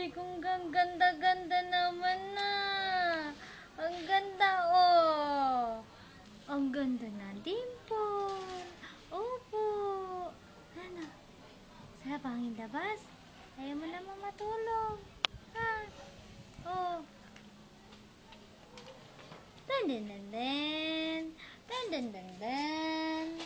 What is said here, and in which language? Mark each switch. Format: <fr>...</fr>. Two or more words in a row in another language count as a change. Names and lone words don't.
<tl>Kung ganda-ganda naman na. Ang ganda, oh. Ang ganda na dimple. Opo. Ano? Sarap ang labas. Ayaw mo naman matulog. Ha? Oh. Dan dan dan dan. Dan dan dan dan.</tl>